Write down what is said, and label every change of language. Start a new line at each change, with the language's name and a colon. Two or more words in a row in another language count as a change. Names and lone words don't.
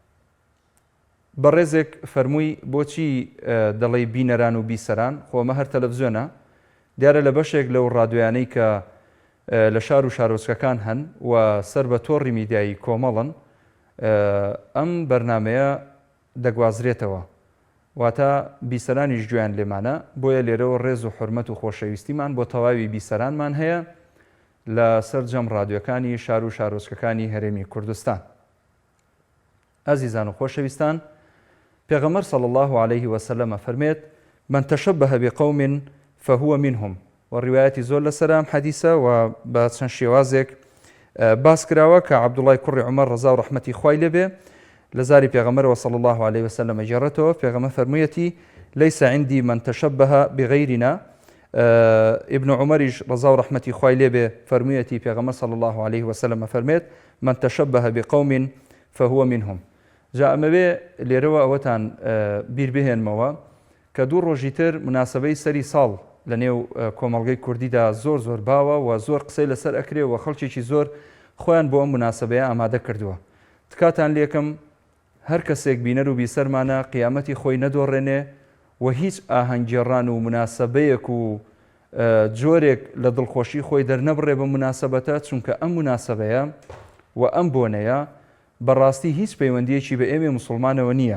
Central Kurdish: بەڕێزێک فەرمووی بۆچی دەڵێ بینەران و بیسەران، خۆمە هەر تەلەڤزیۆنە، دیارە لە بەشێک لەو ڕادیۆیانەی کە لە شار و شارۆچکەکان هەن و سەر بە تۆڕی میدیایی کۆمەڵن، ئەم بەرنمەیە دەگوازرێتەوە، واتە بیسەرانیش گویان لێمانە. بۆیە لێرەوە ڕێز و حورمەت و خۆشەویستیمان بۆ تەواوی بیسەرانمان هەیە لە سەرجەم ڕادیۆکانی شار و شارۆچکەکانی هەرێمی کوردستان. ئازیزان و خۆشەویستان، پێغەمبەر
Arabic: صلی الله عليه وسلم
Central Kurdish: فەرمێت
Arabic: من تشبه بقوم فهو منهم،
Central Kurdish: و ڕیوایەتی زۆر لەسەرام حەدیسە و بە چەند شێوازێک باس کراوە کە عەبدوڵای کوڕی عومەر ڕەزا و ڕەحمەتی خوای لێبێ لە زاری پێغەمبەرەوە
Arabic: صلی الله عليه وسلم
Central Kurdish: جێڕێتەوە. پێغەمبەر فەرموویەتی
Arabic: ليس عندي من تشبه بغيرنا.
Central Kurdish: ابن عمریش ڕەزا و ڕەحمەتی خوای لێبێ فەرموویەتی پێغەمبەر
Arabic: صلی الله عليه وسلم
Central Kurdish: فەرمێت
Arabic: من تشبه بقوم فهو منهم.
Central Kurdish: جا ئەمەوێ لێرەوە ئەوەتان بیر بهێنمەوە کە دوو ڕۆژی تر مناسبەی سەری ساڵ لە نێو کۆمەڵگەی کوردیدا زۆر زۆر باوە و زۆر قسەی لەسەر ئەکرێ و خەڵکێکی زۆر خۆیان بۆ ئەم مناسبەیە ئامادە کردووە. تکاتان لێکم هەر کەسێک بینەر و بیسەرمانە قیامەتی خۆی نەدۆڕێنێ و هیچ ئاهەنگگێڕان و مناسبەیەک و جۆرێک لە دڵخۆشی خۆی دەرنەبڕێ بە مناسبەتە، چونکە ئەم مناسبەیە و ئەم بۆنەیە بەڕاستی هیچ پەیوەندیەکی بە ئێمە موسڵمانەوە نییە.